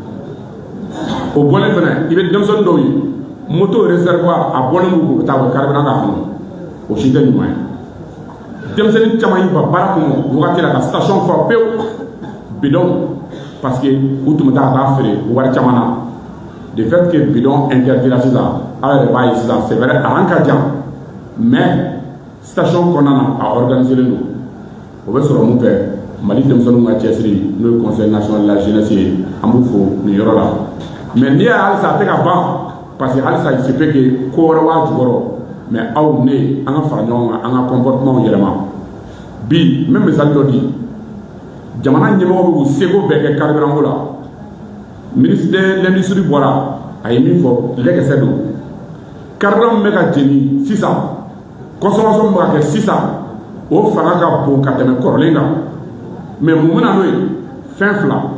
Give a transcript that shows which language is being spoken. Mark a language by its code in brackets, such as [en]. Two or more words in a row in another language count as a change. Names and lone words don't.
[bm] o bɔlen fɛnɛ i bɛ denmisɛnnin dɔw ye moto réservoir a bɔlen b'u kun u bɛ taa u bɛ carburant k'a kɔnɔ o si tɛ ɲuman ye denmisɛnnin caman y'i ban baara kɔnɔ wagati la ka station fa pewu bidon parce que u tun bɛ taa ka taa feere wari caman na [fr] de fait que [bm] bidon interdira sisan aw yɛrɛ b'a ye sisan [fr] c'est vrai [bm] a ka jan mais station kɔnɔna na a organisé don o bɛ sɔrɔ mun fɛ Mali denmisɛnninw ka cɛsiri n'o ye [fr] conseil national de la jeunesse [bm] ye an b'u fo nin yɔrɔ la mais n'i y'a halisa a tɛ ka ban parce que halisa [fr] il se peut que [bm] ko wɛrɛ b'a jukɔrɔ mais aw ne an ka fara ɲɔgɔn kan an ka comportement yɛlɛma bi n bɛ misali dɔ di jamana ɲɛmɔgɔ bɛ k'u seko bɛɛ kɛ carburant ko la [fr] ministre de l'industrie [bm] bɔra a ye min fɔ lɛkɛsɛ don carburant min bɛ ka jeni sisan consommation min bɛ ka kɛ sisan o fanga ka bon ka tɛmɛ kɔrɔlen kan mais mun bɛna n'o ye fɛn fila